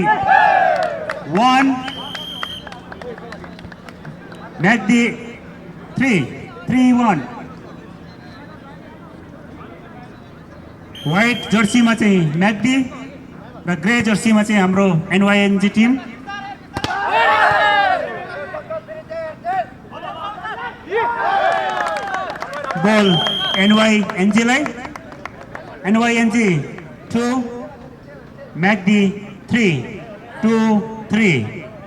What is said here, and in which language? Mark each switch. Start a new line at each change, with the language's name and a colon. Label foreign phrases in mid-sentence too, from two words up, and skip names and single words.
Nepali: 1. MACD 3. 3-1.
English: White jersey
Nepali: मा चाहिँ MACD र
English: grey jersey
Nepali: मा चाहिँ हाम्रो NYNG टिम. Ball NYNG लाई. NYNG 2, MACD 3, 2-3.